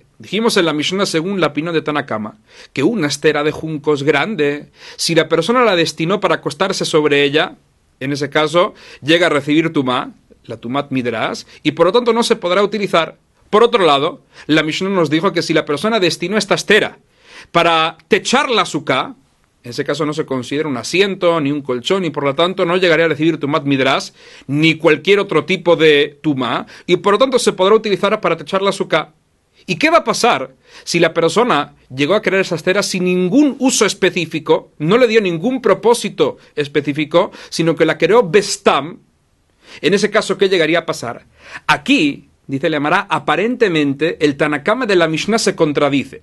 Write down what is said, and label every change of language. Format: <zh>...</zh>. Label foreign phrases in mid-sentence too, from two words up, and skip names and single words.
<es>Dijimos en la Mishnah, según la opinión de Tanakama, que una estera de juncos grande, si la persona la destinó para acostarse sobre ella, en ese caso, llega a recibir tumá, la</es> <he>טומאת מדרס,</he> <es>y por lo tanto no se podrá utilizar. Por otro lado, la Mishnah nos dijo que si la persona destinó esta estera para techar la azúcar, en ese caso no se considera un asiento, ni un colchón, y por lo tanto no llegaría a recibir</es> <he>טומאת מדרס,</he> <es>ni cualquier otro tipo de tumá, y por lo tanto se podrá utilizar para techar la azúcar. ¿Y qué va a pasar si la persona llegó a crear esa estera sin ningún uso específico, no le dio ningún propósito específico, sino que la creó bestam? En ese caso, ¿qué llegaría a pasar? Aquí, dice la Gemara, aparentemente el Tanakama de la Mishnah se contradice.</es>